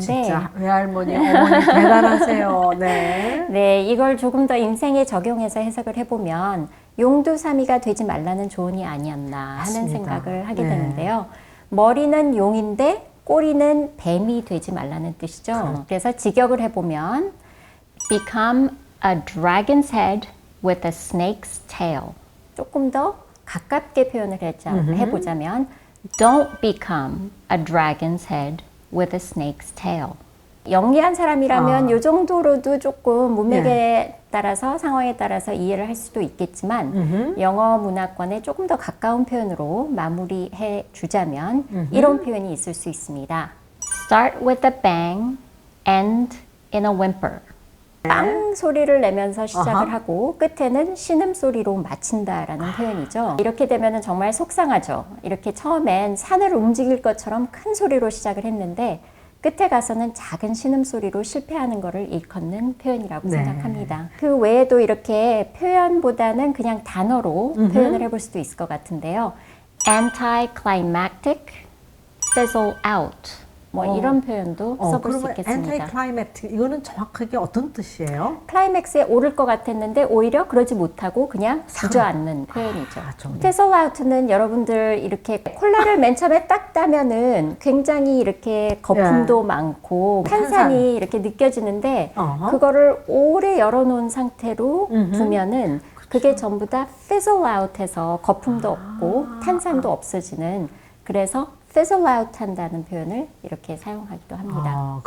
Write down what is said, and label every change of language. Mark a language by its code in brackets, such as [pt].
[ko] 진짜 외할머니, 어머니 대단하세요. 네. 네, 이걸 조금 더 인생에 적용해서 해석을 해보면 용두사미가 되지 말라는 조언이 아니었나 하는 맞습니다. 생각을 하게 네. 되는데요. 머리는 용인데 꼬리는 뱀이 되지 말라는 뜻이죠. 그래서 직역을 해보면 [en] Become a dragon's head with a snake's tail. [ko] 조금 더 가깝게 표현을 해보자면 [en] Don't become a dragon's head with a snake's tail. [ko] 영리한 사람이라면 이 정도로도 조금 문맥에 따라서 상황에 따라서 이해를 할 수도 있겠지만 영어 문화권에 조금 더 가까운 표현으로 마무리해 주자면 이런 표현이 있을 수 있습니다. [en] Start with a bang, end in a whimper. [ko] 빵 소리를 내면서 시작을 하고 끝에는 신음소리로 마친다라는 표현이죠. 이렇게 되면 정말 속상하죠. 이렇게 처음엔 산을 움직일 것처럼 큰 소리로 시작을 했는데 끝에 가서는 작은 신음소리로 실패하는 것을 일컫는 표현이라고 생각합니다. 그 외에도 이렇게 표현보다는 그냥 단어로 표현을 해볼 수도 있을 것 같은데요. [en] Anticlimactic, fizzle out. [ko] 뭐 이런 표현도 써볼 수 있겠습니다. anti-climatic 이거는 정확하게 어떤 뜻이에요? 클라이맥스에 오를 것 같았는데 오히려 그러지 못하고 그냥 주저앉는 표현이죠. 좀. fizzle out는 여러분들 이렇게 콜라를 맨 처음에 딱 따면은 굉장히 이렇게 거품도 많고 탄산이 이렇게 느껴지는데 그거를 오래 열어놓은 상태로 두면은 그게 전부 다 fizzle out해서 거품도 없고 탄산도 없어지는 그래서 fizzle out 한다는 표현을 이렇게 사용하기도 합니다.